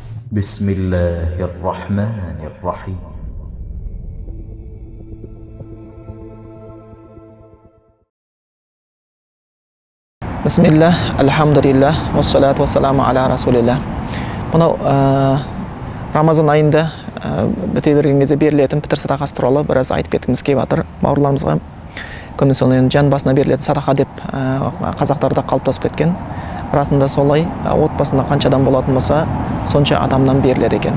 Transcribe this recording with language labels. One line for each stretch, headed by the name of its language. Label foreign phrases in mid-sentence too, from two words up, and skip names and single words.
Arabic: بسم الله الرحمن الرحيم. بسم الله، الحمد لله، والصلاة والسلام على رسول الله.
Kazakh: Мынау Рамазан айында біте берген кезде берілетін пітір садақасы туралы біраз айтып кеткіміз келіп жатыр бауырларымызға. Көбіне сол жан басына берілетін садақа деп қазақтарда қалыптасып кеткен. Расында солай, отбасында қанша адам болатын болса, сонша адамнан беріледі екен.